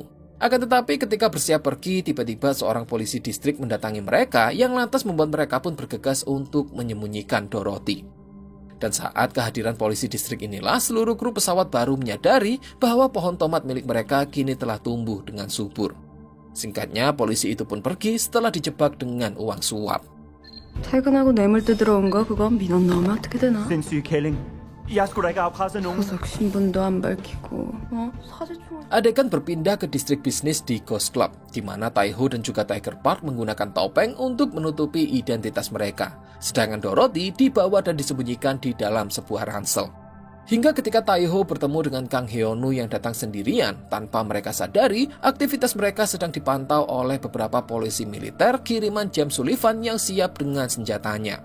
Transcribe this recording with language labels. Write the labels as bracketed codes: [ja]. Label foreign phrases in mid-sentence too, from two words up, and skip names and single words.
[id] Akan tetapi ketika bersiap pergi, tiba-tiba seorang polisi distrik mendatangi mereka yang lantas membuat mereka pun bergegas untuk menyembunyikan Dorothy. Dan saat kehadiran polisi distrik inilah, seluruh kru pesawat baru menyadari bahwa pohon tomat milik mereka kini telah tumbuh dengan subur. Singkatnya, polisi itu pun pergi setelah dijebak dengan uang suap. [ko] 퇴근하고 뇌물도 들어온 거 그거 민원 나오면 어떻게 되나? 소속 신분도 안 밝히고 사제충. [id] Adegan berpindah ke distrik bisnis di Ghost Club, di mana Taiho dan juga Tiger Park menggunakan topeng untuk menutupi identitas mereka. Sedangkan Dorothy dibawa dan disembunyikan di dalam sebuah ransel. Hingga ketika Taiho bertemu dengan Kang Heonu yang datang sendirian, tanpa mereka sadari, aktivitas mereka sedang dipantau oleh beberapa polisi militer kiriman James Sullivan yang siap dengan senjatanya.